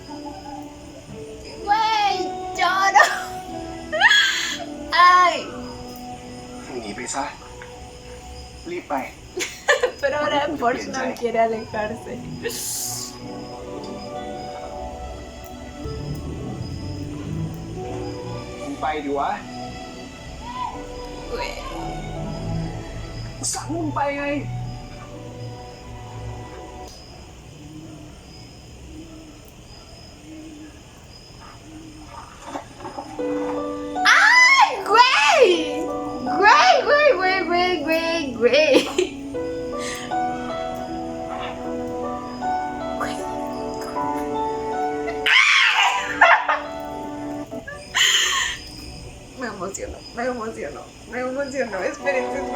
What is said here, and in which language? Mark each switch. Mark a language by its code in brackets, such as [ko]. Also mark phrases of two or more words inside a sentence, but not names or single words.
[es] Güey, lloro. Ay, [th] มึงหนีไปซะ รีบไป [es] pero ahora Porsche no quiere alejarse. [th] มึงไปดิวะ [es] Güey. [th] สั่งมึงไปไง [es] ¡Ay, güey! Güey. Me emociono. Espérense.